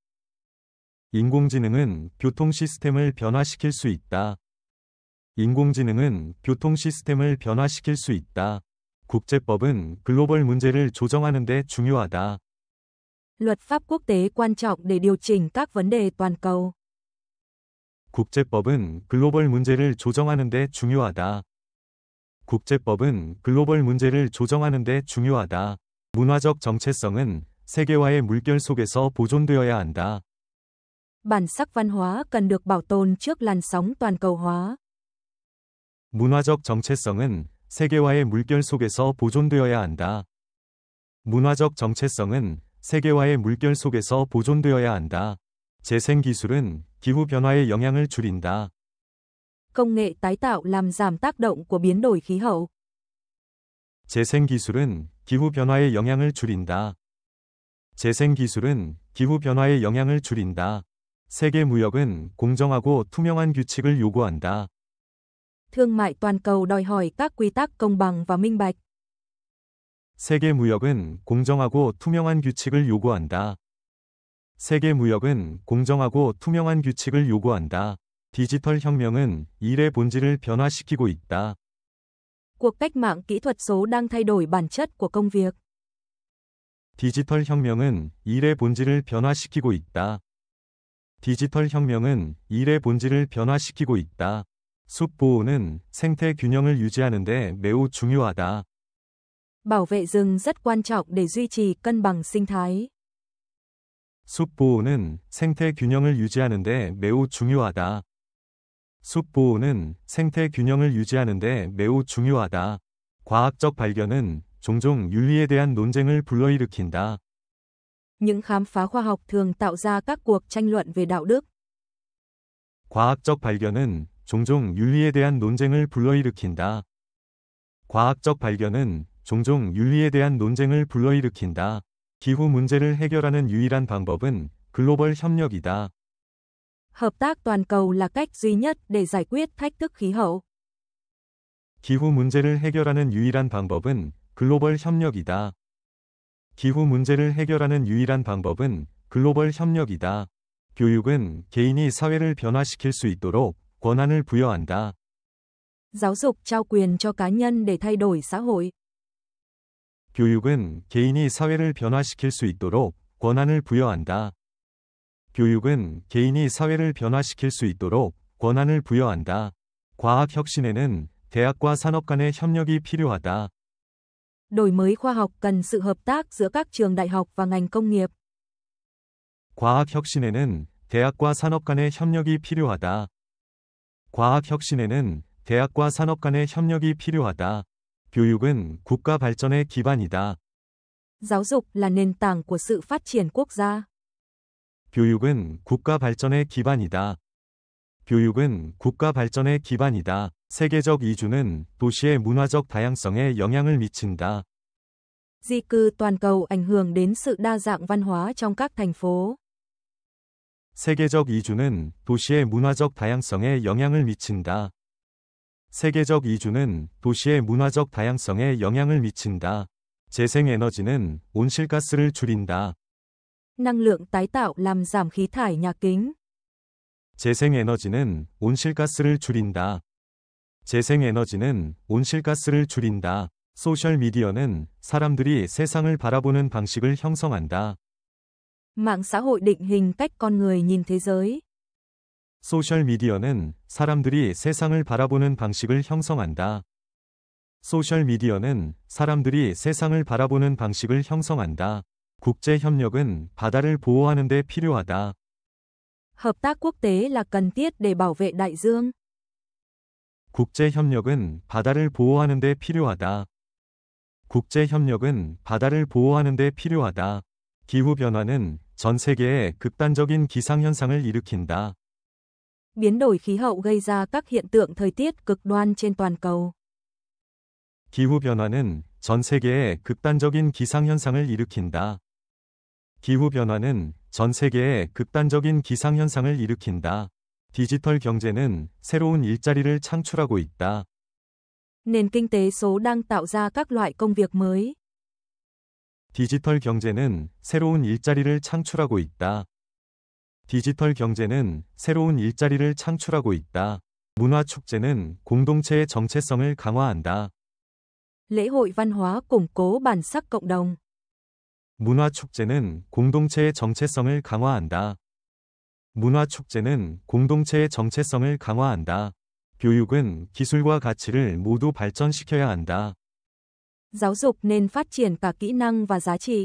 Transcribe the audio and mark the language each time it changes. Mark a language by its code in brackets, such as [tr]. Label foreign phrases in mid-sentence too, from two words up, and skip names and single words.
[ko] 인공지능은 교통 시스템을 변화시킬 수 있다. 인공지능은 교통 시스템을 변화시킬 수 있다. 국제법은 글로벌 문제를 조정하는 데 중요하다. [vi] Luật pháp quốc tế quan trọng để điều chỉnh các vấn đề toàn cầu. [ko] 국제법은 글로벌 문제를 조정하는 데 중요하다. 국제법은 글로벌 문제를 조정하는 데 중요하다. 문화적 정체성은 세계화의 물결 속에서 보존되어야 한다. [vi] Bản sắc văn hóa cần được bảo tồn trước làn sóng toàn cầu hóa. [ko] 문화적 정체성은 세계화의 물결 속에서 보존되어야 한다. 문화적 정체성은 세계화의 물결 속에서 보존되어야 한다. 재생기술은 기후변화의 영향을 줄인다. [vi] Công nghệ tái tạo làm giảm tác động của biến đổi khí hậu. [ko] 재생기술은 기후변화의 영향을 줄인다. 재생기술은 기후변화의 영향을 줄인다. 세계무역은 공정하고 투명한 규칙을 요구한다. [vi] Thương mại toàn cầu đòi hỏi các quy tắc công bằng và minh bạch. [ko] 세계무역은 공정하고 투명한 규칙을 요구한다. 세계무역은 공정하고 투명한 규칙을 요구한다. 디지털 혁명은 일의 본질을 변화시키고 있다. [vi] Cuộc cách mạng kỹ thuật số đang thay đổi bản chất của công việc. [ko] 디지털 혁명은 일의 본질을 변화시키고 있다. 디지털 혁명은 일의 본질을 변화시키고 있다. 숲 보호는 생태 균형을 유지하는 데 매우 중요하다. [vi] Bảo vệ rừng rất quan trọng để duy trì cân bằng sinh thái. [ko] 숲 보호는 생태 균형을 유지하는 데 매우 중요하다. 숲 보호는 생태 균형을 유지하는 데 매우 중요하다. 과학적 발견은 종종 윤리에 대한 논쟁을 불러일으킨다. [vi] Những khám phá khoa học thường tạo ra các cuộc tranh luận về đạo đức. [ko] 과학적 발견은 종종 윤리에 대한 논쟁을 불러일으킨다. 과학적 발견은 종종 윤리에 대한 논쟁을 불러일으킨다. 기후 문제를 해결하는 유일한 방법은 글로벌 협력이다. [vi] Hợp tác toàn cầu là cách duy nhất để giải quyết thách thức khí hậu. [ko] 기후 문제를 해결하는 유일한 방법은 글로벌 협력이다. 기후 문제를 해결하는 유일한 방법은 글로벌 협력이다. 교육은 개인이 사회를 변화시킬 수 있도록 권한을 부여한다. [vi] Giáo dục trao quyền cho cá nhân để thay đổi xã hội. [ko] 교육은 개인이 사회를 변화시킬 수 있도록 권한을 부여한다. 교육은 개인이 사회를 변화시킬 수 있도록 권한을 부여한다. 과학 혁신에는 대학과 산업 간의 협력이 필요하다. [vi] Đổi mới khoa học cần sự hợp tác giữa các trường đại học và ngành công nghiệp. [ko] 과학 혁신에는 대학과 산업 간의 협력이 필요하다. 과학 혁신에는 대학과 산업 간의 협력이 필요하다. 교육은 국가 발전의 기반이다. [vi] Giáo dục là nền tảng của sự phát triển quốc gia. [ko] 교육은 국가 발전의 기반이다. 교육은 국가 발전의 기반이다. 세계적 이주는 도시의 문화적 다양성에 영향을 미친다. [vi] Di cư toàn cầu ảnh hưởng đến sự đa dạng văn hóa trong các thành phố. [ko] 세계적 이주는 도시의 문화적 다양성에 영향을 미친다. 세계적 이주는 도시의 문화적 다양성에 영향을 미친다. 재생에너지는 온실가스를 줄인다. [vi] Năng lượng tái tạo làm giảm khí thải nhà kính. [ko] 재생에너지는 온실가스를 줄인다. 재생에너지는 온실가스를 줄인다. 소셜미디어는 사람들이 세상을 바라보는 방식을 형성한다. [vi] Mạng xã hội định hình cách con người nhìn thế giới. [ko] 소셜미디어는 사람들이 세상을 바라보는 방식을 형성한다. 소셜미디어는 사람들이 세상을 바라보는 방식을 형성한다. 국제협력은 바다를 보호하는 데 필요하다. [vi] Hợp tác quốc tế là cần thiết để bảo vệ đại dương. [ko] 국제협력은 바다를 보호하는 데 필요하다. 국제협력은 바다를 보호하는 데 필요하다. 기후변화는 전 세계에 극단적인 기상현상을 일으킨다. [vi] Biến đổi khí hậu gây ra các hiện tượng thời tiết cực đoan trên toàn cầu. [ko] 기후변화는 전 세계에 극단적인 기상현상을 일으킨다. 기후변화는 전 세계에 극단적인 기상현상을 일으킨다. 디지털 경제는 새로운 일자리를 창출하고 있다. [vi] Nền kinh tế số đang tạo ra các loại công việc mới. [ko] 디지털 경제는 새로운 일자리를 창출하고 있다. 디지털 경제는 새로운 일자리를 창출하고 있다. 문화축제는 공동체의 정체성을 강화한다. [vi] Lễ hội văn hóa củng cố bản sắc cộng đồng. [ko] 문화축제는 공동체의 정체성을 강화한다. 문화축제는 공동체의 정체성을 강화한다. 교육은 기술과 가치를 모두 발전시켜야 한다. [vi] Giáo dục nên phát triển cả kỹ năng và giá trị.